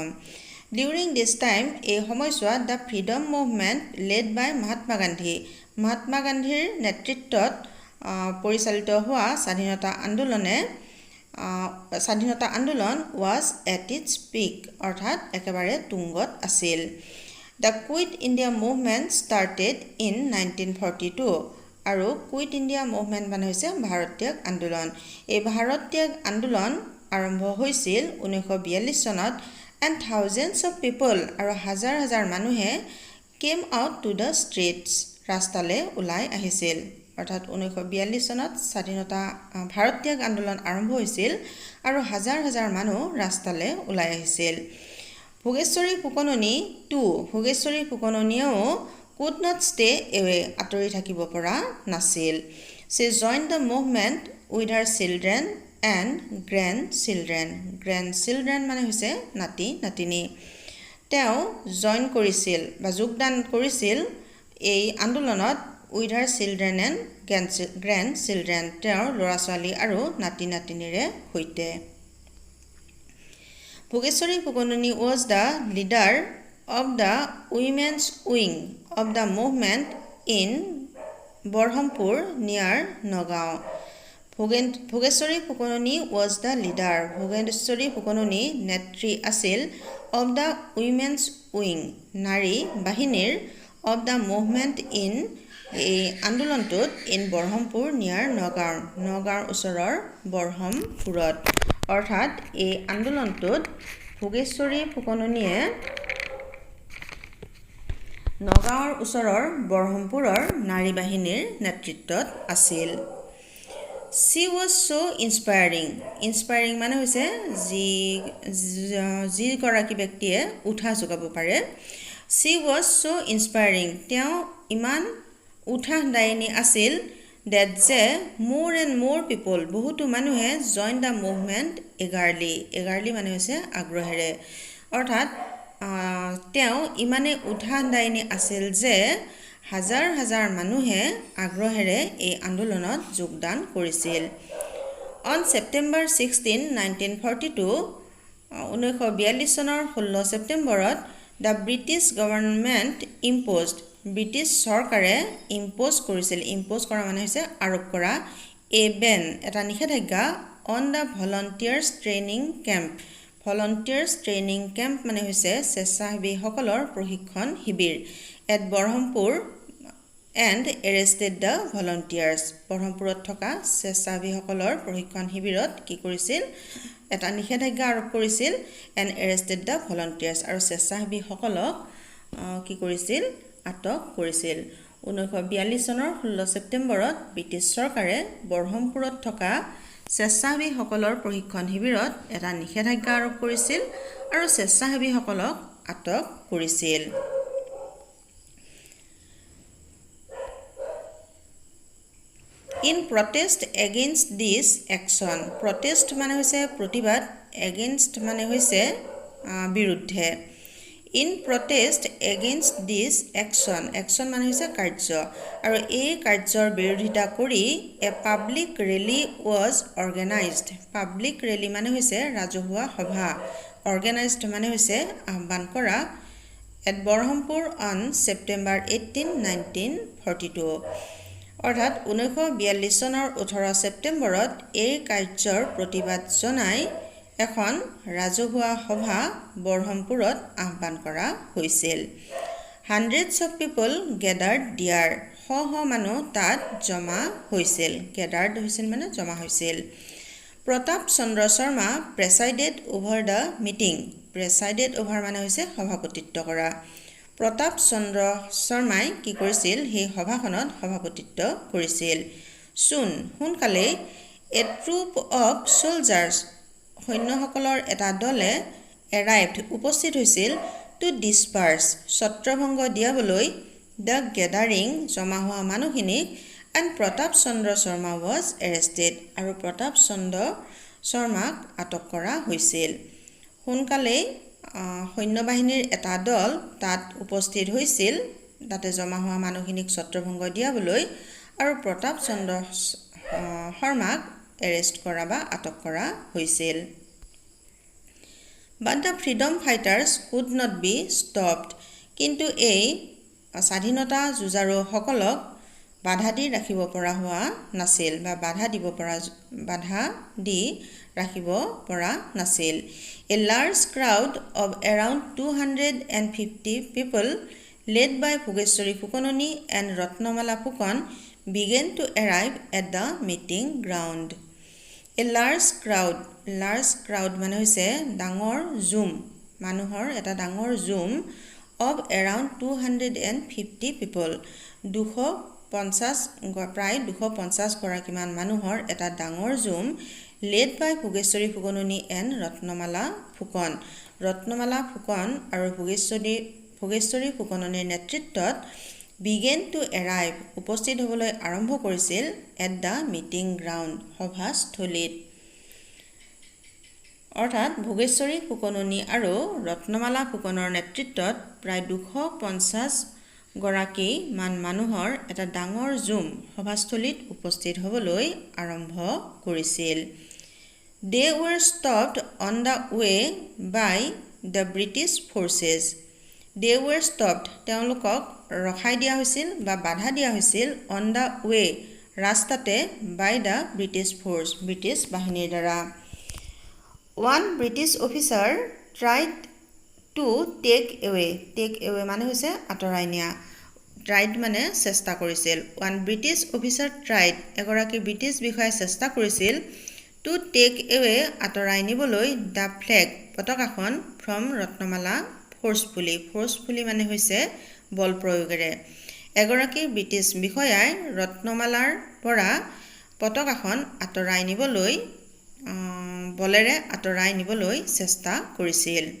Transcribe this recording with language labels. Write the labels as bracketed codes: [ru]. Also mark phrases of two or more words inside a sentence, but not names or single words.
[en] during this time, [as] এই সময়ছোৱাত [en] the freedom movement led by Mahatma Gandhi, [as] মহাত্মা গান্ধীৰ নেতৃত্বত পৰিচালিত হোৱা স্বাধীনতা আন্দোলন [en] was at its peak [as] অৰ্থাৎ একেবাৰে তুংগত আছিল। [en] The Quit India Movement started in 1942. [as] আৰু কুইট ইণ্ডিয়া মুভমেণ্ট মানে হৈছে ভাৰত ত্যাগ আন্দোলন। এই ভাৰত ত্যাগ আন্দোলন আৰম্ভ হৈছিল 1942 চনত [en] and thousands of people [as] আৰু হাজাৰ হাজাৰ মানুহে [en] came out to the streets [as] ৰাস্তালৈ ওলাই আহিছিল অৰ্থাৎ 1942 চনত স্বাধীনতা ভাৰত ত্যাগ আন্দোলন আৰম্ভ হৈছিল আৰু হাজাৰ হাজাৰ মানুহ ৰাস্তালৈ ওলাই আহিছিল ভোগেশ্বৰী ফুকননি ভোগেশ্বৰী ফুকননিয়েও [en] could not stay away [as] আঁতৰি থাকিব পৰা নাছিল [en] she joined the movement with her children and grandchildren [as] মানে হৈছে নাতি নাতিনী তেওঁ জয়েন কৰিছিল বা যোগদান কৰিছিল এই আন্দোলনত [en] with her children and grandchildren [as] তেওঁৰ ল'ৰা ছোৱালী আৰু নাতি নাতিনীৰে সৈতে [en] ভোগেশ্বৰী ফুকননি was the leader of the women's wing of the movement in Borhampur near [as] Nagaon ভোগেশ্বৰী ফুকননি [en] was the leader [as] ভোগেশ্বৰী ফুকননি নেত্ৰী আছিল [en] of the women's wing [as] নাৰী বাহিনীৰ [en] of the movement in [as] এই আন্দোলনটোত [en] in Borhampur near [as] নগাঁৱৰ ওচৰৰ বৰহমপুৰত অৰ্থাৎ এই আন্দোলনটোত ভোগেশ্বৰী ফুকননিয়ে নগাঁৱৰ ওচৰৰ বৰহমপুৰৰ নাৰী বাহিনীৰ নেতৃত্বত আছিল [en] She was so inspiring [as] মানে হৈছে যি গৰাকী ব্যক্তিয়ে উঠা যোগাব পাৰে [en] She was so inspiring [as] তেওঁ ইমান উৎসাহদায়িনী আছিল that যে more [en] and more people [as] বহুতো মানুহে [en] join the movement eagerly [as] মানে হৈছে আগ্ৰহেৰে অৰ্থাৎ তেওঁ ইমানে উৎসাহদায়িনী আছিল যে হাজাৰ হাজাৰ মানুহে আগ্ৰহেৰে এই আন্দোলনত যোগদান কৰিছিল [en] On September 16, 1942 [as] 1942 চনৰ 16 ছেপ্টেম্বৰত [en] the British government imposed [as] ব্ৰিটিছ চৰকাৰে ইম্প'জ কৰা মানে হৈছে আৰোপ কৰা [en] a ban [as] এটা নিষেধাজ্ঞা [en] on the volunteers training camp [as] মানে হৈছে স্বেচ্ছাসেৱীসকলৰ প্ৰশিক্ষণ শিবিৰ [en] at Borhampur and arrested the volunteers বৰহমপুৰত [as] থকা স্বেচ্ছাসেৱীসকলৰ প্ৰশিক্ষণ শিবিৰত কি কৰিছিল এটা নিষেধাজ্ঞা আৰোপ কৰিছিল [en] and arrested the volunteers [as] আৰু স্বেচ্ছাসেৱীসকলক কি কৰিছিল আটক কৰিছিল 1942 চনৰ 16 ছেপ্টেম্বৰত ব্ৰিটিছ চৰকাৰে বৰহমপুৰত থকা স্বেচ্ছাসেৱীসকলৰ প্ৰশিক্ষণ শিবিৰত এটা নিষেধাজ্ঞা আৰোপ কৰিছিল আৰু স্বেচ্ছাসেৱীসকলক আটক কৰিছিল [en] In protest against this action protest [as] মানে হৈছে প্ৰতিবাদ [en] against [as] মানে হৈছে বিৰুদ্ধে [en] In protest against this action [as] মানে হৈছে কাৰ্য আৰু এই কাৰ্যৰ বিৰোধিতা কৰি [en] a public rally was organized public rally [as] মানে হৈছে ৰাজহুৱা সভা organized মানে হৈছে আহ্বান কৰা [en] at Borhampur on September 18, 1942 [as] অৰ্থাৎ 1942 চনৰ 18 ছেপ্টেম্বৰত এই কাৰ্যৰ প্ৰতিবাদ জনাই এখন ৰাজহুৱা সভা বৰহমপুৰত আহ্বান কৰা হৈছিল [en] hundreds of people gathered there [as] শ মানুহ তাত জমা হৈছিল gathered হৈছিল মানে জমা হৈছিল প্ৰতাপ চন্দ্ৰ শৰ্মা [en] presided over the meeting presided over [as] মানে হৈছে সভাপতিত্ব কৰা প্ৰতাপ চন্দ্ৰ শৰ্মাই কি কৰিছিল সেই সভাখনত সভাপতিত্ব কৰিছিল সোনকালে [en] a troop of soldiers [as] সৈন্যসকলৰ এটা দলে arrived উপস্থিত হৈছিল [en] to disperse [as] ছত্ৰভংগ দিয়াবলৈ [en] the gathering [as] জমা হোৱা মানুহখিনিক and প্ৰতাপ চন্দ্ৰ শৰ্মা [en] was arrested [as] আৰু প্ৰতাপ চন্দ্ৰ শৰ্মাক আটক কৰা হৈছিল সোনকালে সৈন্যবাহিনীৰ এটা দল তাত উপস্থিত হৈছিল তাতে জমা হোৱা মানুহখিনিক ছত্ৰভংগ দিয়াবলৈ আৰু প্ৰতাপ চন্দ্ৰ শৰ্মাক এৰেষ্ট কৰা বা আটক কৰা হৈছিল [en] But the freedom fighters could not be stopped [as] কিন্তু এই স্বাধীনতা যুঁজাৰুসকলক বাধা দি ৰাখিব পৰা হোৱা নাছিল বা বাধা দি ৰাখিব পৰা নাছিল [en] A large crowd of around 250 people led by Bhogeshwari Fukononi and Ratnamala Fukan began to arrive at the meeting ground. A large crowd [as] মানে হৈছে ডাঙৰ জুম মানুহৰ এটা ডাঙৰ জুম [en] of around 250 people [as] 250 প্ৰায় 250 গৰাকীমান মানুহৰ এটা ডাঙৰ জুম [en] led by [as] ভোগেশ্বৰী ফুকননি and ৰত্নমালা ফুকন আৰু ভোগেশ্বৰী ফুকননিৰ নেতৃত্বত [en] began to arrive [as] উপস্থিত হ'বলৈ আৰম্ভ কৰিছিল [en] at the meeting ground [as] সভাস্থলীত অৰ্থাৎ ভোগেশ্বৰী ফুকননি আৰু ৰত্নমালা ফুকনৰ নেতৃত্বত প্ৰায় 250 গৰাকী মানুহৰ এটা ডাঙৰ জুম সভাস্থলীত উপস্থিত হ'বলৈ আৰম্ভ কৰিছিল [en] They were stopped on the way by the British forces They were stopped [as] তেওঁলোকক ৰখাই দিয়া হৈছিল বা বাধা দিয়া হৈছিল [en] on the way ৰাস্তাতে by the British force [as] ব্ৰিটিছ বাহিনীৰ দ্বাৰা [en] One British officer tried to take away [as] মানে হৈছে আঁতৰাই নিয়া tried মানে চেষ্টা কৰিছিল [en] One British officer tried [as] এগৰাকী ব্ৰিটিছ বিষয়াই চেষ্টা কৰিছিল [en] to take away [as] আঁতৰাই নিবলৈ [en] the flag [as] পতাকাখন from ৰত্নমালা forcefully মানে হৈছে বল প্ৰয়োগেৰে এগৰাকী ব্ৰিটিছ বিষয়াই ৰত্নমালাৰ পৰা পতাকাখন আঁতৰাই নিবলৈ বলেৰে আঁতৰাই নিবলৈ চেষ্টা কৰিছিল